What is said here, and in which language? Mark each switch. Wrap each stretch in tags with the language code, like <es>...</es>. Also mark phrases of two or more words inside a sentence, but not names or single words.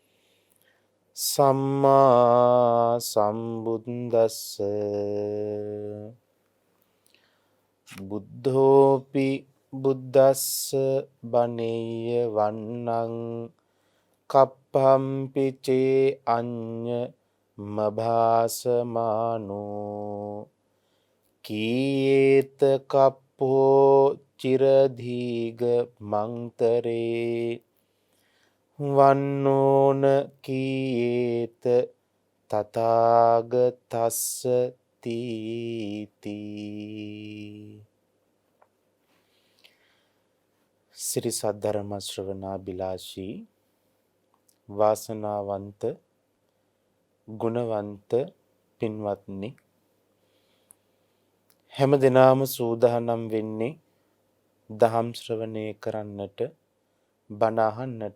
<pi>සම්මා සම්බුද්දස්ස බුද්ධෝපි බුද්දස්ස බනේය වන්නං කප්පම්පි චේ අඤ්ඤ මභාසමානෝ කීයේත කප්පෝ චිරදීග මන්තරේ වන්නෝන කීයේත තථාගතස්ස තීති.</pi> <si>ශ්‍රී සද්ධර්ම ශ්‍රවණාබිලාෂී වාසනාවන්ත ගුණවන්ත පින්වත්නි, හැම දිනම සූදානම් වෙන්නේ දහම් ශ්‍රවණය කරන්නට, බණ අහන්නට.</si>